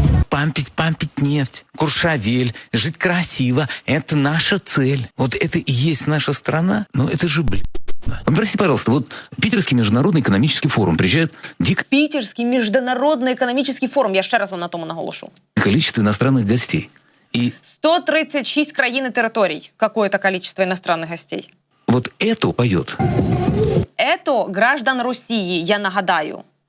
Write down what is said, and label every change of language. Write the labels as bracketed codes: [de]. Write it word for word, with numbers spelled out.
[ru] пампить, пампить нефть, Куршавель, жить красиво. Это наша цель. Вот это и есть наша страна, но это же блин. Прости, пожалуйста, [uk] вот Питерський міжнародний економічний форум приїжджає дик... Питерський міжнародний економічний форум, я ще раз вам на тому наголошу. [ru] Количество иностранных гостей. И... сто тридцать шесть [uk] країн і територій. [ru] Какое-то количество иностранных гостей. Вот это поет. Это граждан [uk] Росії, я нагадаю.